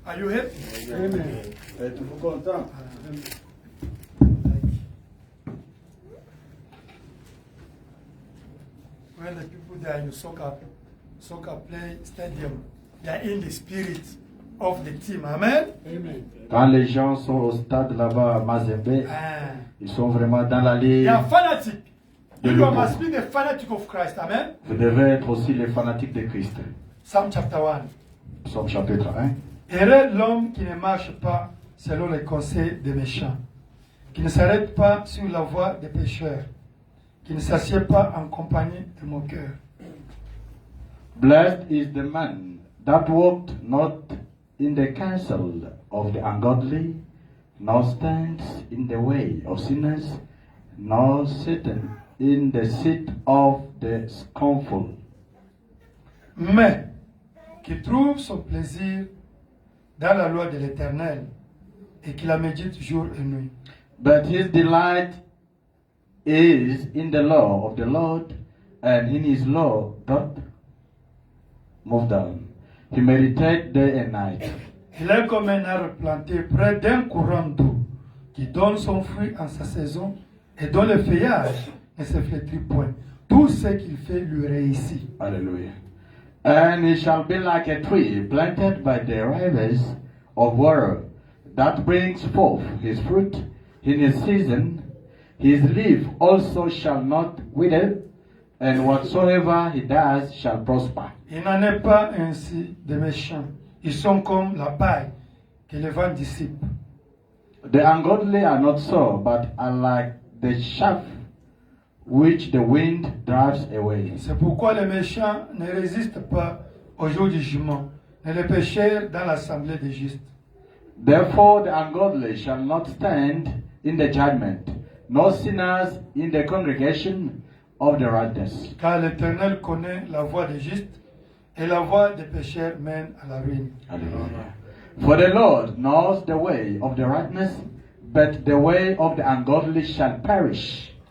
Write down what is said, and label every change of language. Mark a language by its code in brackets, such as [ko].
[en] Are you happy? [fr] Amen. Êtes-vous content? [en] When the people they are in soccer play stadium, they are in the spirit of the team. Amen. Amen. [fr] Quand les gens sont au stade là-bas à Mazembe, ils sont vraiment dans la [en] They [fr] ligne. [en] are fanatic. [fr] De [en] You [fr] l'Europe. [en] must be the fanatic of Christ. Amen. [fr] Vous devez être aussi les fanatiques de Christ. [en] Psalm chapter 1. [fr] Psaume chapitre 1. Heureux l'homme qui ne marche pas selon les conseils des méchants, qui ne s'arrête pas sur la voie des pécheurs, qui ne s'assied pas en compagnie de moqueurs. [en] Blessed is the man that walked not in the counsel of the ungodly, nor stands in the way of sinners, nor sitteth in the seat of the scornful. [fr] Mais qui trouve son plaisir dans la loi de l'Éternel et qui la médite jour et nuit. [en] But his delight is in the law of the Lord, and in his law doth move down. He meditates day and night. [fr] Il est comme un arbre planté près d'un courant d'eau qui donne son fruit en sa saison et dont le feuillage ne se flétrit point. Tout ce qu'il fait lui réussit. Hallelujah. [en] And he shall be like a tree planted by the rivers of water, that brings forth his fruit in his season. His leaf also shall not wither, and whatsoever he does shall prosper. [fr] Il n'en est pas ainsi des méchants. Ils sont comme la paille que le vent dissipe. [en] The ungodly are not so, but are like the chaff which the wind drives away. [fr] C'est pourquoi les méchants ne résistent pas au jour du jugement, et les pécheurs dans l'assemblée des justes. [en] Therefore the ungodly shall not stand in the judgment, nor sinners in the congregation of the righteous. [fr] Car l'Éternel connaît la voie des justes, et la voie des pécheurs mène à la ruine. Hallelujah. [en] For the Lord knows the way of the righteous, but the way of the ungodly shall perish.